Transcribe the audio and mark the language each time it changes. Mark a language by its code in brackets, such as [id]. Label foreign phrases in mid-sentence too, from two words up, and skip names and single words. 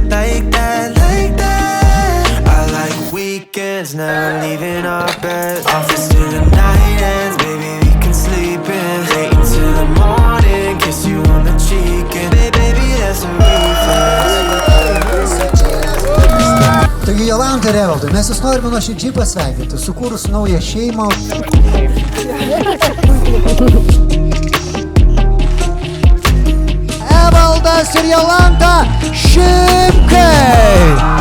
[en] Like that, like that. I like weekends, never leaving our bed. Office till the night ends, baby, we can sleep in. Wait until the morning, kiss you on the cheek and baby, that's a reflex. [lt] Taigi Jolanta ir Evaldai, mes jūs norime nuoširdžiai pasveikinti, sukūrus naują šeimą. Evaldas ir Jolanta Šimkai!